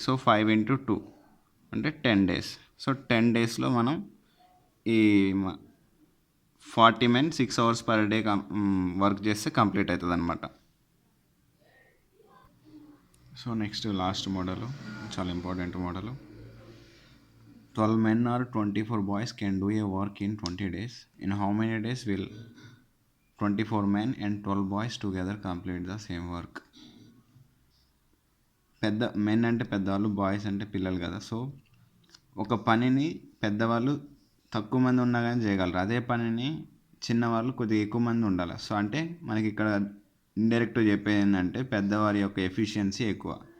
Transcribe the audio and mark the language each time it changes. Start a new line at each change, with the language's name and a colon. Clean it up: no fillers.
Telugu: So 5 into 2 అంటే 10 days. So 10 daysలో మనం ఈ
English: 40 men 6 hours per day
Telugu: work చేస్తే కంప్లీట్ అవుతుంది అనమాట. సో నెక్స్ట్ లాస్ట్ మోడల్, చాలా important model.
English: 12 men or 24 boys can do a work in 20 days. In how many days will 24 men and 12 boys together complete the same work?
Telugu: పెద్ద men అంటే పెద్దవాళ్ళు, boys అంటే పిల్లలు కదా. So ఒక పనిని పెద్దవాళ్ళు తక్కువ మంది ఉన్నా కానీ చేయగలరు, అదే పనిని చిన్నవాళ్ళు కొద్దిగా ఎక్కువ మంది ఉండాలి. సో అంటే మనకి ఇక్కడ ఇండైరెక్ట్గా చెప్పేది ఏంటంటే పెద్దవారి యొక్క ఎఫిషియన్సీ ఎక్కువ.